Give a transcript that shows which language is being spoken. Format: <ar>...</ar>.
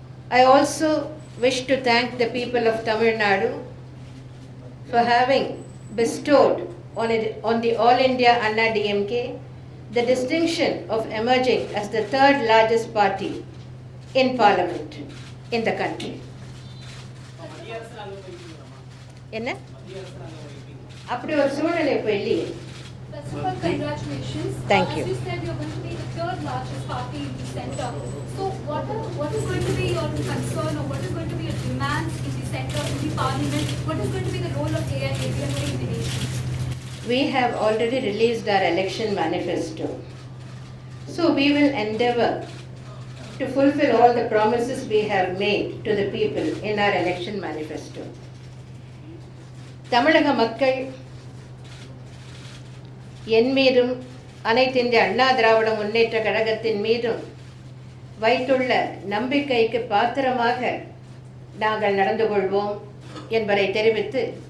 <en>I also wish to thank the people of Tamil Nadu for having bestowed on the All India Anna DMK the distinction of emerging as the third largest party in parliament in the country.</en> <ta>என்ன அப்படி ஒரு சூழ்நிலை இப்போ இல்லையே.</ta> <en>First of all, congratulations. Thank you. As you said, you're going to be the third largest party in the centre. So what is going to be your concern, or what is going to be your demands in the centre, in the parliament? What is going to be the role of AIADMK in the nation? We have already released our election manifesto. So we will endeavor to fulfill all the promises we have made to the people in our election manifesto.</en> <ta>தமிழக மக்கள் என் மீதும் அனைத்து இந்திய அண்ணா திராவிட முன்னேற்ற கழகத்தின் மீதும் வைத்துள்ள நம்பிக்கைக்கு பாத்திரமாக நாங்கள் நடந்து கொள்வோம் என்பதை தெரிவித்து,</ta>